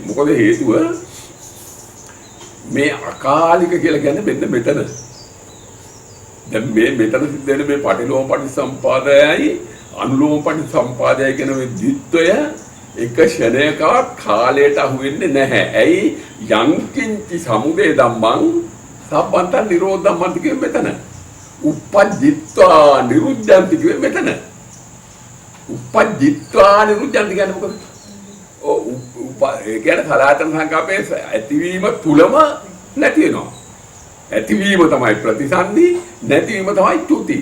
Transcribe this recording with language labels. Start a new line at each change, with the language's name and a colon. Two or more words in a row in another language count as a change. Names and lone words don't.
Sinhala: මොකද හේතුව මේ අකාලික කියලා කියන්නේ මෙන්න මෙතන. දැන් මේ මෙතන සිද්ධ වෙන මේ පටිලෝම පටිසම්පාදයයි අනුලෝම පටිසම්පාදයයි කියන මේ ද්විත්වය එක ෂණයකවත් කාලයට අහු වෙන්නේ නැහැ. ඇයි?
Pali: යංකින්චි සමුදය ධම්මං සම්බන්තං නිරෝධ ධම්මං
Sinhala: කියන්නේ මෙතන.
Pali: උපජ්ජිත්වා නිරුද්ධන්ති
Sinhala: කියන්නේ මෙතන.
Pali: උපජ්ජිත්වා නිරුද්ධන්ති
Sinhala: කියන්නේ මොකද? ඒ කියන්නේ සලආයතන සංකල්පයේ ඇතිවීම තුලම නැති වෙනවා. ඇතිවීම තමයි ප්‍රතිසන්දි, නැතිවීම තමයි චුති.